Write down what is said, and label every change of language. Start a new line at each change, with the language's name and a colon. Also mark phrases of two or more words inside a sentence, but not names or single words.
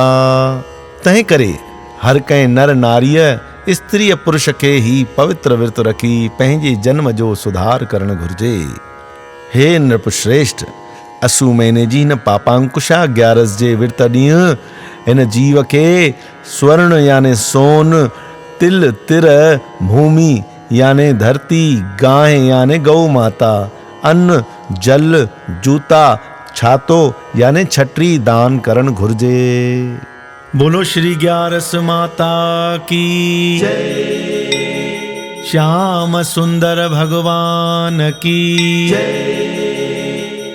Sindhi: तंहिं करे हर कंहिं नर नारीअ स्त्री पुरुष खे ही पवित्र विर्त रखी पंहिंजे जन्म जो सुधार करणु घुर्जे। हे नृपश्रेष्ठ, असू महीने जी हिन पापांकुशा ग्यारस जे विर्त ॾींहुं हिन जीव खे स्वर्ण याने सोन, तिल तिर भूमि याने धरती, गांइ याने गौ माता, अन्न जल जूता छातो याने छटरी दान करण घुर्जे।
Hindi: बोलो श्री ग्यारस माता की जय। श्याम सुंदर भगवान की जय।